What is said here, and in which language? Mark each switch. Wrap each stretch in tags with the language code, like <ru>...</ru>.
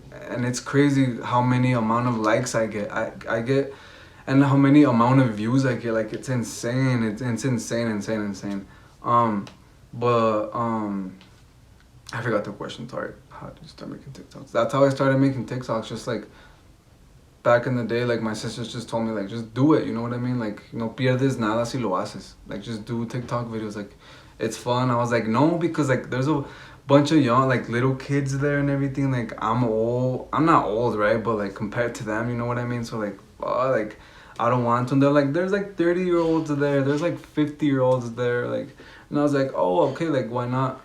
<en>And it's crazy how many amount of likes I get. I get, and how many amount of views I get. Like it's insane. It's insane. But I forgot the question. Sorry. How did you start making TikToks? That's how I started making TikToks. Just like back in the day, like my sisters just told me, like, just do it, you know what I mean?</en> <es>Like, no pierdes nada si lo haces.</es> <en>Like, just do TikTok videos, like, it's fun. I was like, no, because like there's a bunch of young, like, little kids there and everything. Like, I'm not old, right? But like compared to them, you know what I mean? So like, like, I don't want to. And they're like, there's like 30-year-olds there, there's like 50-year-olds there, like, and I was like, oh, okay, like, why not?</en>